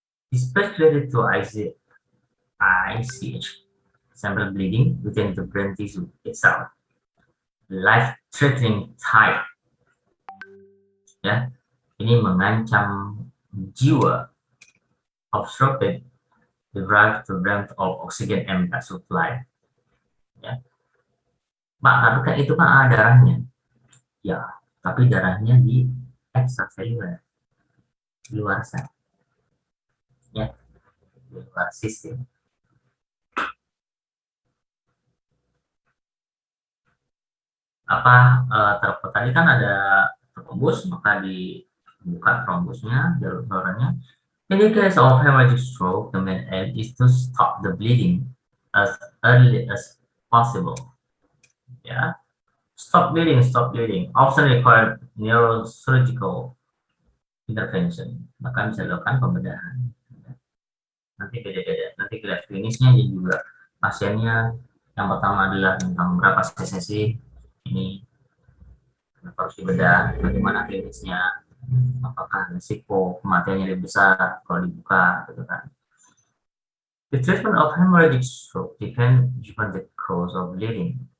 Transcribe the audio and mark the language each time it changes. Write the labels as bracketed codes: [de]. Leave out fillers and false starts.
[en] Especially to ICH, central bleeding within the brain tissue itself, life-threatening type. [id] Ya, ini mengancam jiwa. [en] Obstructed the drive to branch of oxygen and supply. [id] Ya, Pak, tapi kan itu kan ada darahnya. Ya, tapi darahnya di extracellular, di luar sel. Ya, di luar sistem. Apa tadi kan ada trombus, maka dibuka trombusnya, jalur salurannya, [en] In the case of hemorrhagic stroke, the main aim is to stop the bleeding as early as possible. Yeah, stop bleeding. Often require neurosurgical intervention. [id] Maka bisa dilakukan pembedahan. Nanti beda-beda. Nanti lihat klinisnya juga pasiennya. Yang pertama adalah tentang berapa cc ini harus dibedah, bagaimana klinisnya, apakah risiko kematiannya lebih besar kalau dibuka, gitu kan. [en] The treatment of hemorrhagic stroke depends on the cause of bleeding.